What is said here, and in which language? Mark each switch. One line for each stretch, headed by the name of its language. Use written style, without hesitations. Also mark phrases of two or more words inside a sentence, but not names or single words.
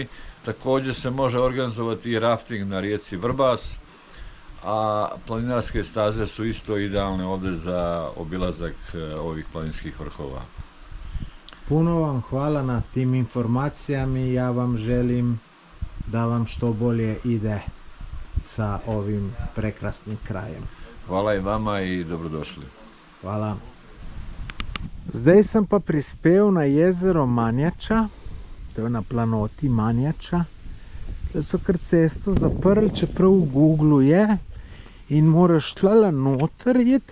Serbian: Također se može organizovati i rafting na rijeci Vrbas, a planinarske staze su isto idealne ovdje za obilazak ovih planinskih vrhova. Puno vam hvala na tim informacijama i ja vam želim da vam što bolje ide sa ovim prekrasnim krajem. Hvala i vama i dobrodošli. Hvala.
Slovenian: Zdaj sem pa prispel na jezero Manjača, to je na planoti Manjača. Tukaj so kar cesto zaprli, čeprav v Googlu je in moraš tlala noter iti.